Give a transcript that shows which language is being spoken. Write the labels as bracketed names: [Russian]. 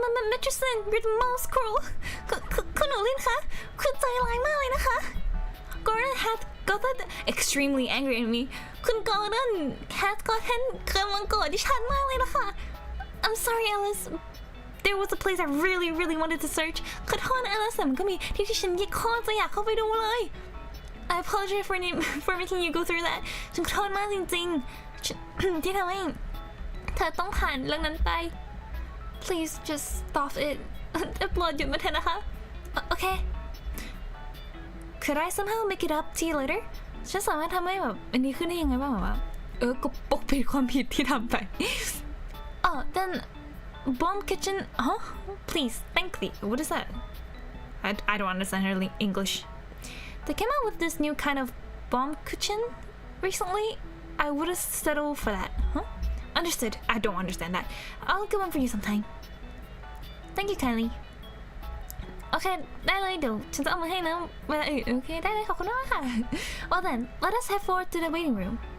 [English] Mistress Lin, you're the most cruel. [Thai] คุณหนูลินคะคุณใจร้ายมากเลยนะคะ [English] Gordon had gotten extremely angry at me. [Thai] คุณ Gordon [English] had gotten [Thai] กำลังโกรธดิฉันมากเลยนะคะ [English] I'm sorry, Alice. [Thai] There was a place I really wanted to search. ขอโทษนะ Alice แต่มันก็มีที่ฉันโคตรจะอยากเข้าไปดูเลย [English] I apologize for making you go through that. [Thai] ฉันขอโทษมากจริงๆที่ทำให้เธอต้องผ่านเรื่องนั้นไป [English] Please just stop it. [Thai] โปรดหยุดมันเถอะนะคะ [English] Okay. Could I somehow make it up to you later? [Thai] ฉันสามารถทำให้แบบอันนี้ขึ้นได้ยังไงบ้างแบบว่าก็ปกปิดความผิดที่ทำไป [English] Then bomb kitchen, huh? Please, thank thee. What is that? I don't understand her English. They came out with this new kind of bomb kitchen recently. I would have settled for that, huh? Understood. I don't understand that. I'll get one for you sometime. Thank you kindly. Okay, [Thai] ได้เลยเดี๋ยวฉันจะเอามาให้นะเวลาอื่นโอเคได้เลยขอบคุณมากค่ะ [English] Well then, let us head forward to the waiting room.